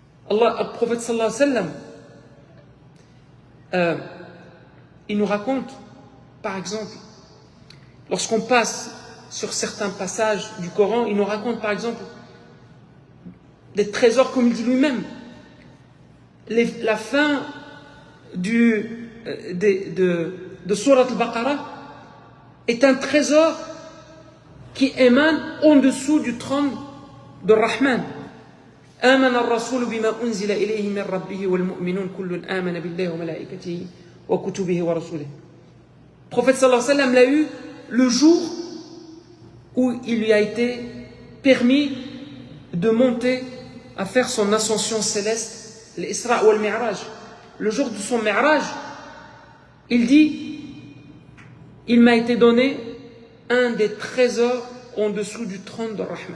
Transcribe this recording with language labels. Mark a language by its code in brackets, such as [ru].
[fr] Le prophète sallallahu alayhi wa sallam, il nous raconte, par exemple, lorsqu'on passe sur certains passages du Coran, il nous raconte par exemple des trésors, comme il dit lui-même. La fin de Surat al-Baqarah est un trésor qui émane en dessous du trône de Rahman. [ar] آمن الرسول بما أنزل إليه من ربه والمؤمنون كل آمن بالله وملائكته وكتبه ورسله. [fr] Le prophète sallallahu alayhi wa sallam l'a eu le jour où il lui a été permis de monter à faire son ascension céleste, l'Isra ou le Mi'raj. Le jour de son Mi'raj, il dit: il m'a été donné un des trésors en dessous du trône de Rahman.